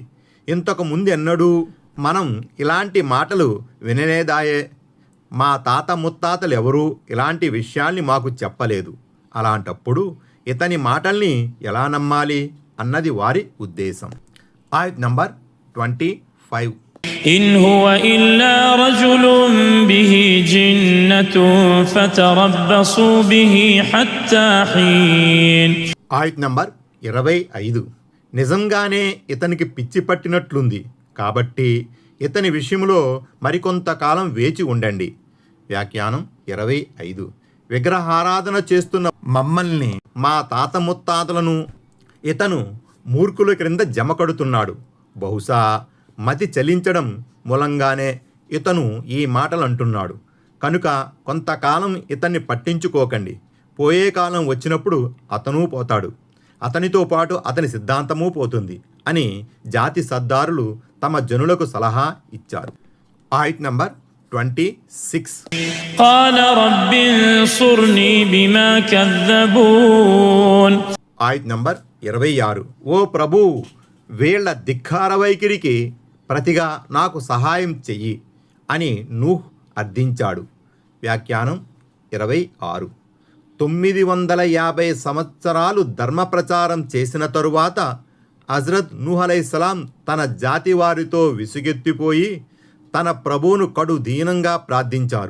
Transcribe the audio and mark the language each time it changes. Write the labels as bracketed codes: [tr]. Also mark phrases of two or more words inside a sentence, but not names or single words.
[te] ఇంతకు ముందెన్నడూ మనం ఇలాంటి మాటలు వినలేదాయే. మా తాత ముత్తాతలు ఎవరూ ఇలాంటి విషయాల్ని మాకు చెప్పలేదు. అలాంటప్పుడు ఇతని మాటల్ని ఎలా నమ్మాలి అన్నది వారి ఉద్దేశం. ఆయత్ నంబర్ 25. [ar] إن هو إلا رجل به جنة فتربصوا به حتى حين. [te] ఆయత్ నంబర్ 25. నిజంగానే ఇతనికి పిచ్చి పట్టినట్లుంది, కాబట్టి ఇతని విషయంలో మరికొంతకాలం వేచి ఉండండి. వ్యాఖ్యానం 25. విగ్రహారాధన చేస్తున్న మమ్మల్ని, మా తాత ముత్తాతలను ఇతను మూర్ఖుల క్రింద జమకడుతున్నాడు. బహుశా మతి చలించడం మూలంగానే ఇతను ఈ మాటలు అంటున్నాడు. కనుక కొంతకాలం ఇతన్ని పట్టించుకోకండి. పోయే కాలం వచ్చినప్పుడు అతను పోతాడు, అతనితో పాటు అతని సిద్ధాంతము పోతుంది అని జాతి సర్దారులు తమ జనులకు సలహా ఇచ్చారు. ఆయత్ నంబర్ 26. [ar] قال رب انصرني بما كذبون. [te] ఆయత్ నంబర్ 26. ఓ ప్రభు, వీళ్ల ధిక్కార వైఖరికి ప్రతిగా నాకు సహాయం చెయ్యి అని నూహ్ అర్థించాడు. వ్యాఖ్యానం 26. 950 సంవత్సరాలు ధర్మ ప్రచారం చేసిన తరువాత హజ్రత్ నూహ్ అలైహిస్సలాం తన జాతి వారితో విసుగెత్తిపోయి తన ప్రభువును కడు దీనంగా ప్రార్థించారు.